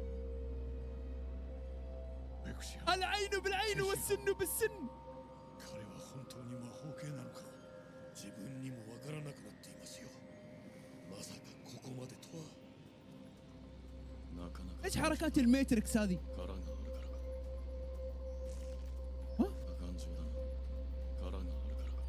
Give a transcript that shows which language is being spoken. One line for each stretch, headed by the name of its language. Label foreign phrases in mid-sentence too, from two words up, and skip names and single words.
Japanese: ベクシアン
Arabic: العين بالعين والسن بالسن.
Japanese: 彼は本当に魔法系なのか。自分にもわからなくなっていますよ。まさかここまでとは。なかなか
Arabic: ايش حركات الماتريكس هذه؟
Japanese: 殻があるからか。 ها؟ 頑丈だな。殻があるからか。